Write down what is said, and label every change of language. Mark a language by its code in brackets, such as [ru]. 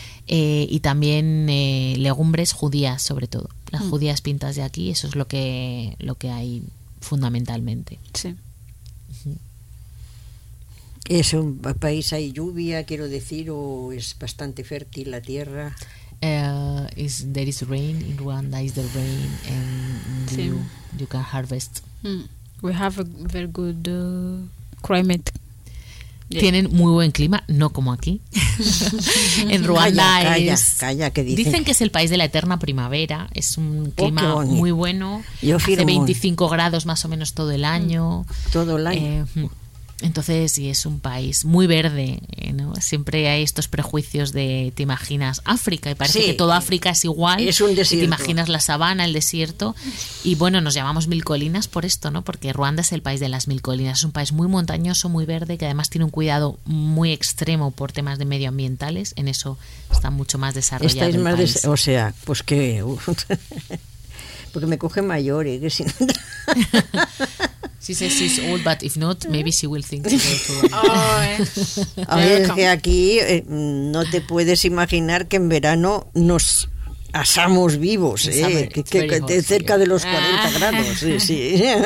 [es] Y también legumbres judías, sobre todo. Las judías pintas de aquí, eso es lo que hay fundamentalmente. Sí. Uh-huh. ¿Es un país, hay lluvia, quiero decir, o es bastante fértil la tierra? [en] There is rain in Rwanda, is there rain, and sí. you can harvest. Mm. We have a very good climate. [es] Yeah. Tienen muy buen clima, no como aquí. En Ruanda dicen que es el país de la eterna primavera. Es un clima muy bueno. Yo hace 25 grados más o menos todo el año. Todo el año. Entonces, sí, es un país muy verde, ¿no? Siempre hay estos prejuicios de, te imaginas África y parece, sí, que todo África es igual. Es un desierto. Te imaginas la sabana, el desierto. Y bueno, nos llamamos Mil Colinas por esto, ¿no? Porque Ruanda es el país de las Mil Colinas. Es un país muy montañoso, muy verde, que además tiene un cuidado muy extremo por temas de medioambientales. En eso está mucho más desarrollado. Estáis el más país. O sea, pues que... Porque me coge mayor, ¿eh? Que si no... [en] She says she's old, but if not, maybe she will think she's old. [es] Oh, es que aquí no te puedes imaginar que en verano nos asamos vivos, que cerca de los 40 grados. Sí, sí.